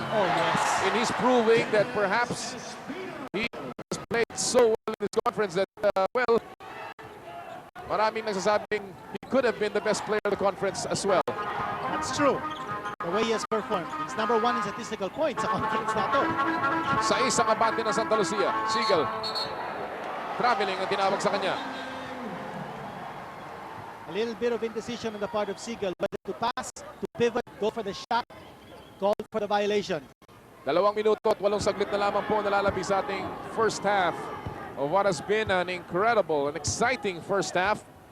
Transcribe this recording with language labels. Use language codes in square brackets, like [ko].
[en] Oh, yes. And he's proving that perhaps he has played so well in this conference that, well, [tl] maraming nagsasabing [en] he could have been the best player of the conference as well. That's true. The way he has performed. He's number 1 in statistical points [tl] sa conference na to. Sa isang abante ng Santa Lucia, Siegel. Traveling ang tinawag sa kanya. [en] A little bit of indecision on the part of Siegel, whether to pass, to pivot, go for the shot, called for the violation. [tl] 2 minuto at 8 saglit na lamang po nalalabi sa ating first half [en] of what has been an incredible and exciting first half.